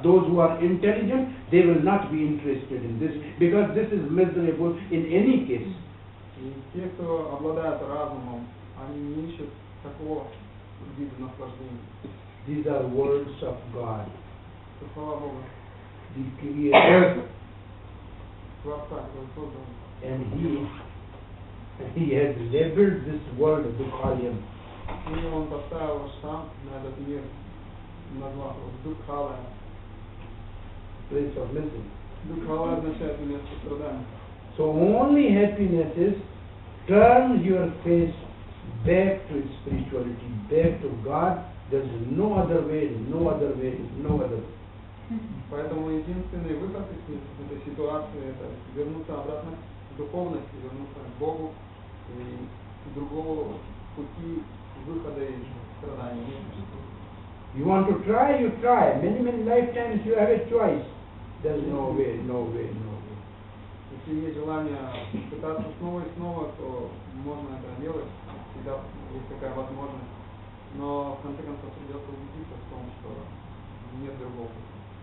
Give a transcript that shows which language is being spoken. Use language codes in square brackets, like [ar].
[en] Those who are intelligent, they will not be interested in this, because this is miserable in any case. [ru] И те, кто обладает разумом, они не ищут такого вида наслаждения. [en] These are words of God, [ru] Это слова Бога, [en] the Creator, [ru] Творца, который создал. [en] and He has labeled this world Dukhalayam. [ru] И он поставил штамп на этот мир, назвав его Дукхалая. [en] Place of misery. [ru] Дукхалая означает место страдания. [en] So only happiness is turn your face back to spirituality, back to God. There is no other way, no other way, no other way. [ru] Поэтому единственный выход из этой ситуации — это вернуться обратно к духовности, вернуться к Богу, и другого пути выхода из страданий не существует. [en] You want to try, you try. Many, many lifetimes you have a choice. There is no way, no way, no way. [ru] Если есть желание пытаться снова и снова, то можно это делать, всегда есть такая возможность. Но в конце концов придется убедиться в том, что нет другого пути.